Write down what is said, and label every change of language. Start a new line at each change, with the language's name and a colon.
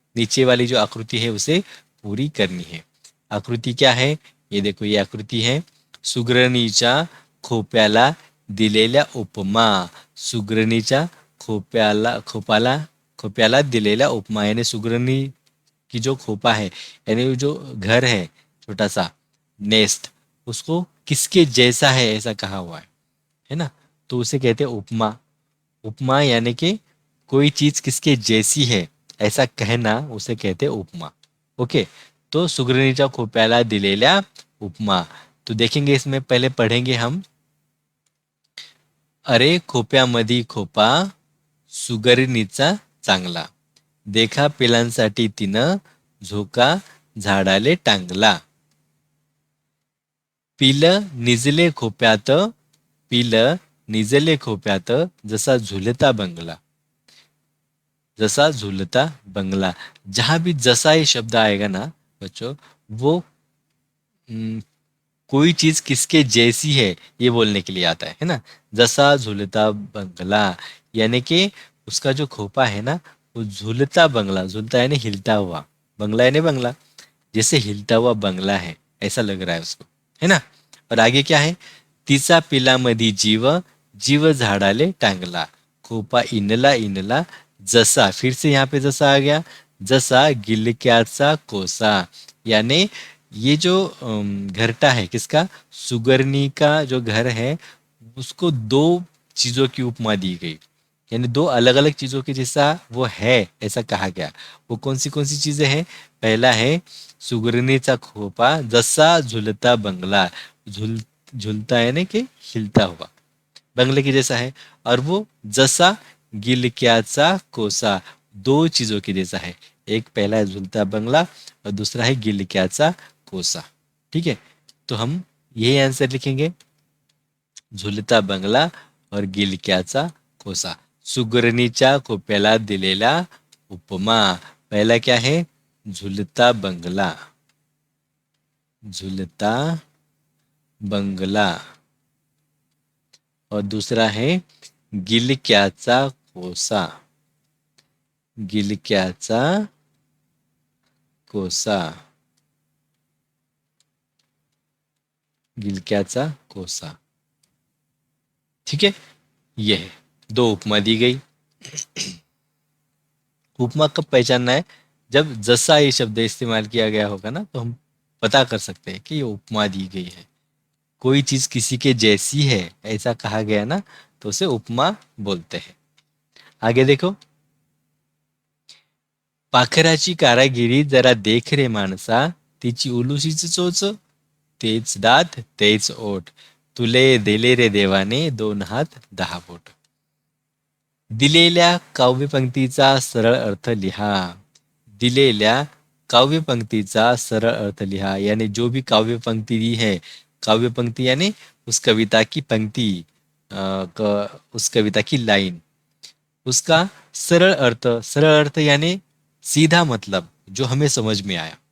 Hindi: नीचे वाली जो आकृति है उसे पूरी करनी है. आकृति क्या है? ये देखो, ये आकृति है.
Marathi: सुगरणीच्या खोप्याला दिलेल्या उपमा. सुगरणीच्या खोप्याला दिलेल्या उपमा,
Hindi: यानी सुगरनी की जो खोपा है, यानी जो घर है छोटा सा नेस्ट, उसको किसके जैसा है ऐसा कहा हुआ है ना. तो उसे कहते हैं उपमा. उपमा यानी कि कोई चीज किसके जैसी है ऐसा कहना, उसे कहते हैं उपमा.
Marathi: ओके, तो सुगरणीच्या खोप्याला दिलेल्या उपमा.
Hindi: तो देखेंगे इसमें, पहले पढ़ेंगे हम.
Marathi: अरे खोप्यामधी खोपा सुगरणीचा चांगला, देखा पिलांसाठी तिनं झोका झाडाले टांगला. पिलं निजले खोप्यात, पिलं निजले खोप्यात, जसा झुलता बंगला. जसा झुलता बंगला.
Hindi: जहां भी जसा ये शब्द आएगा ना बच्चों, वो कोई चीज किसके जैसी है ये बोलने के लिए आता है ना.
Marathi: जसा झुलता बंगला
Hindi: यानी कि उसका जो खोपा है ना, वो झूलता बंगला. झूलता यानी हिलता हुआ, बंगला यानी बंगला, जैसे हिलता हुआ बंगला है ऐसा लग रहा है उसको, है ना. और आगे क्या है?
Marathi: तिचा पिलामधी जीव, जीव झाडाले टांगला, खोपा इनला इनला जसा.
Hindi: फिर से यहाँ पे जसा आ गया.
Marathi: जसा गिलक्याचा कोसा.
Hindi: यानी ये जो घरटा है किसका? सुगरनी का जो घर है, उसको दो चीजों की उपमा दी गई, यानी दो अलग अलग चीजों के जैसा वो है ऐसा कहा गया. वो कौन सी चीजें हैं?
Marathi: पहला है सुगरणीचा खोपा जसा झुलता बंगला.
Hindi: झुलता यानी कि हिलता हुआ बंगले के जैसा है. और वो
Marathi: जसा गिलक्याचा कोसा,
Hindi: दो चीजों के जैसा है. एक पहला है झुलता बंगला और दूसरा है गिलक्याचा कोसा. ठीक है, तो हम यही आंसर लिखेंगे, झुलता बंगला और गिलक्याचा कोसा.
Marathi: सुगरणीच्या खोप्याला दिलेला उपमा.
Hindi: पहला क्या है? झुलता बंगला. झुलता बंगला. और दूसरा है गिलक्याचा कोसा.
Marathi: गिलक्याचा कोसा.
Hindi: गिलक्याचा कोसा. ठीक है, ये है, दो उपमा दी गई. उपमा कब पहचानना है? जब जसा ये शब्द इस्तेमाल किया गया होगा ना, तो हम पता कर सकते हैं कि ये उपमा दी गई है. कोई चीज किसी के जैसी है ऐसा कहा गया ना, तो उसे उपमा बोलते हैं. आगे देखो.
Marathi: पाखराची कारागिरी जरा देख रे माणसा, तिची उलुशीच चोच, तेच दात तेच ओठ, तुले दिले रे देवाने 2 हात 10 बोट. दिलेल्या काव्यपंक्तीचा सरळ अर्थ लिहा. दिलेल्या काव्यपंक्तीचा सरळ अर्थ लिहा,
Hindi: यानी जो भी काव्यपंक्ति दी है, काव्यपंक्ति यानी उस कविता की पंक्ति, उस कविता की लाइन, उसका सरल अर्थ यानी सीधा मतलब जो हमें समझ में आया.